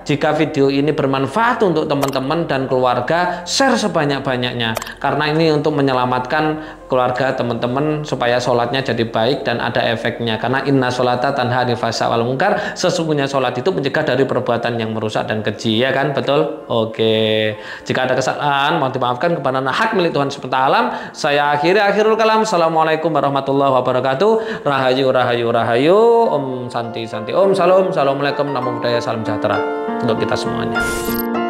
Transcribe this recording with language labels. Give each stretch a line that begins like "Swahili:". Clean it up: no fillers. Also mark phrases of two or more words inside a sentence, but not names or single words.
Indonesian: Jika video ini bermanfaat untuk teman-teman dan keluarga, share sebanyak-banyaknya karena ini untuk menyelamatkan keluarga teman-teman supaya sholatnya jadi baik dan ada efeknya. Karena
Arabic: إن الصلاة تنهى عن الفحشاء والمنكر,
Indonesian: sesungguhnya sholat itu mencegah dari perbuatan yang merusak dan keji, ya kan? Betul? Oke. Jika ada kesalahan mohon dimaafkan, kepada hak milik Tuhan semesta alam. Saya
Arabic: آخر الكلام. السلام عليكم ورحمة الله وبركاته.
Balinese: Rahayu rahayu rahayu.
Sanskrit: Om santi santi. Om salam.
Pali: Assalamualaikum. Namo buddhaya.
Indonesian: Salam sejahtera untuk kita semuanya.